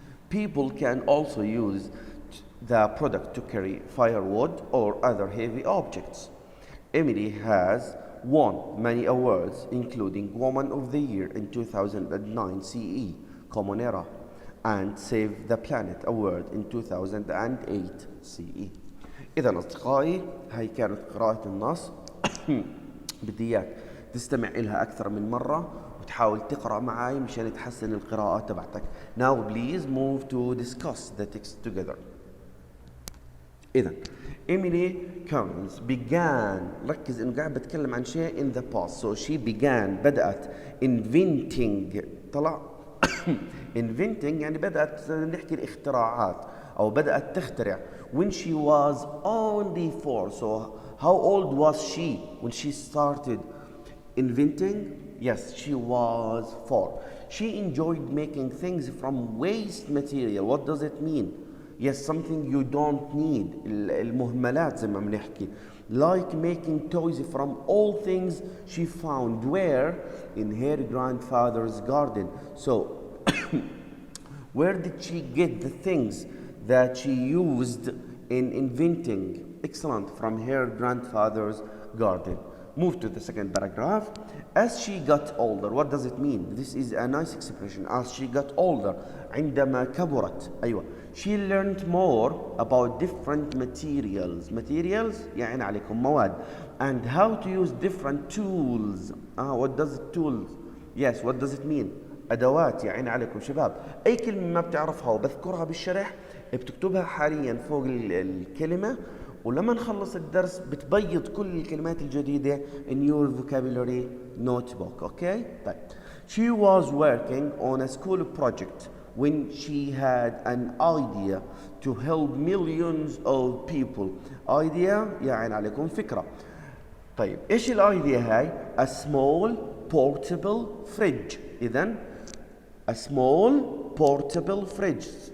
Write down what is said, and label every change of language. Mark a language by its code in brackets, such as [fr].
[en] People can also use the product to carry firewood or other heavy objects. Emily has won many awards, including Woman of the Year in 2009 CE, Common Era, and Save the Planet Award in 2008 CE. [ar] إذا أصدقائي، هاي كانت قراءة النص. بدي إياك تستمع إلها أكثر من مرة وتحاول تقرأ معي مشان تحسن القراءة تبعتك. [en] Now please move to discuss the text together. [ar] إذا [en] Emily Cummins began، [ar] ركز إنه قاعد بتكلم عن شيء [en] in the past. So she began، بدأت inventing، طلع inventing [ar] يعني بدأت نحكي الاختراعات أو بدأت تخترع [en] when she was only 4. So how old was she when she started inventing? Yes, she was 4. She enjoyed making things from waste material. What does it mean? Yes, something you don't need. [ar] المهملات زي ما بنحكي. [en] like making toys from all things she found where in her grandfather's garden. So where did she get the things that she used in inventing? Excellent, from her grandfather's garden. Move to the second paragraph. As she got older, what does it mean? This is a nice expression. As she got older, [ar] عندما كبرت. أيوة. [en] She learned more about different materials. [ar] Materials يعني عليكم مواد. [en] And how to use different tools. What does it tools? Yes, what does it mean? [ar] أدوات يعني عليكم شباب. أي كلمة ما بتعرفها وبذكرها بالشرح بتكتبها حاليا فوق الكلمة، ولما نخلص الدرس بتبيض كل الكلمات الجديدة [en] in your vocabulary notebook. Okay? طيب. She was working on a school project when she had an idea to help millions of people. [ar] Idea يعني عليكم فكرة. طيب ايش الايديا هاي؟ [en] A small portable fridge. إذن a small portable fridge.